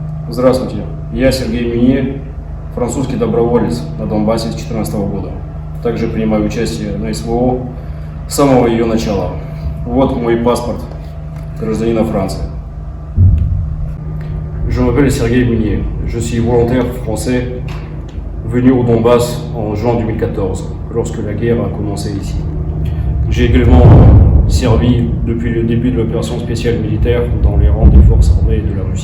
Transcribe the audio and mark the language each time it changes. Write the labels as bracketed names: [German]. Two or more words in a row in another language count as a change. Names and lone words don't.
[Russian] Здравствуйте, я Сергей Минье, французский доброволец на Донбассе с 2014 года. Также принимаю участие на СВО с самого ее начала. Вот мой паспорт гражданина Франции. [French] Je m'appelle Sergei Minnier, je suis volontaire français venu au Donbass en juin 2014, lorsque la guerre a commencé ici. J'ai également servi depuis le début de l'opération spéciale militaire dans les rangs des forces armées de la Russie.